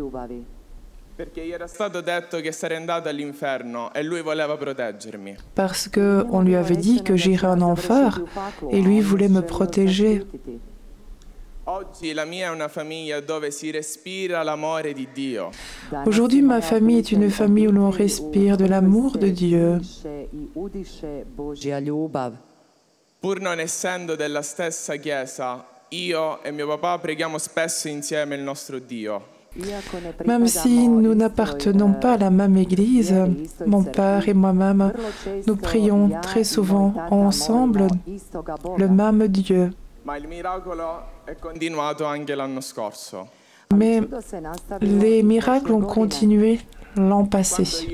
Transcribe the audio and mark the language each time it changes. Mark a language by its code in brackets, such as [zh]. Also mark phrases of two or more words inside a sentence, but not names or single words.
[fr] Parce qu'on lui avait dit que j'irais en enfer et lui voulait me protéger. Aujourd'hui, ma famille est une famille où l'on respire de l'amour de Dieu. [it] Pur non essendo della stessa chiesa, io e mio papà preghiamo spesso insieme il nostro Dio. [fr] Même si nous n'appartenons pas à la même église, mon père et moi-même, nous prions très souvent ensemble le même Dieu. Mais les miracles ont continué l'an passé.